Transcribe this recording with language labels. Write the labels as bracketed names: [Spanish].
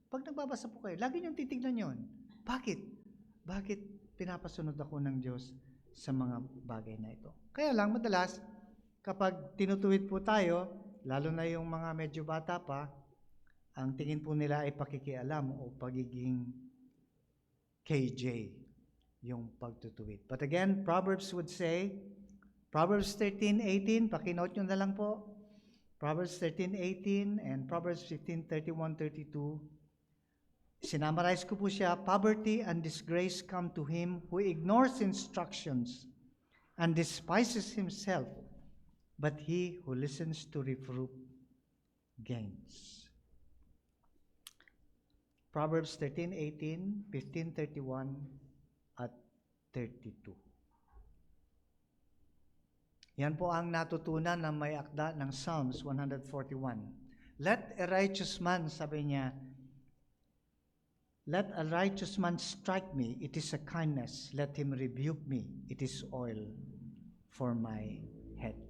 [Filipino] Pag nagbabasa po kayo, lagi niyong titignan yon. Bakit? Bakit pinapasunod ako ng Diyos sa mga bagay na ito? Kaya lang, madalas, kapag tinutuwid po tayo, lalo na yung mga medyo bata pa, ang tingin po nila ay pakikialam o pagiging KJ, yung pagtutuwid. [English] But again, Proverbs would say, Proverbs 13:18, [Filipino] pakinote nyo na lang po. [English] Proverbs 13:18 and Proverbs 15:31-32. [Filipino] Sinamarize ko po siya, [English] poverty and disgrace come to him who ignores instructions and despises himself, but he who listens to reproof gains. [Filipino] Proverbs 13:18, 15:31 at 32. Yan po ang natutunan ng may akda ng Psalms 141. [English] Let a righteous man, [Filipino] sabi niya, [English] let a righteous man strike me, it is a kindness. Let him rebuke me, it is oil for my head.